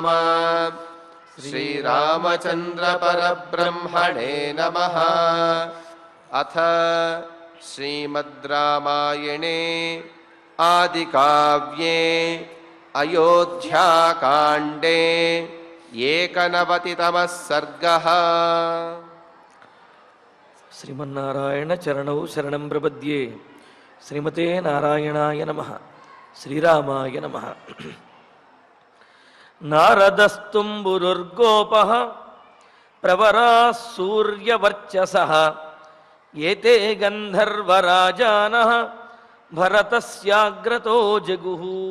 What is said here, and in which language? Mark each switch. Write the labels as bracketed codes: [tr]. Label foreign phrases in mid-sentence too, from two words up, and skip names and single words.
[sa] श्रीरामचन्द्र परब्रह्मणे नमः। अथ श्रीमद् रामायणे आदिकाव्ये अयोध्याकाण्डे 91तमः सर्गः। శ్రీమన్నారాయణ చరణౌ శరణం ప్రపద్యే. శ్రీమతే నారాయణాయ నమః. శ్రీరామాయ నమః. నారదస్తుంబురుర్గోపః ప్రవరాः సూర్యవర్చసః ఏతే గంధర్వరాజానః భరతస్యాగ్రతో జగుః.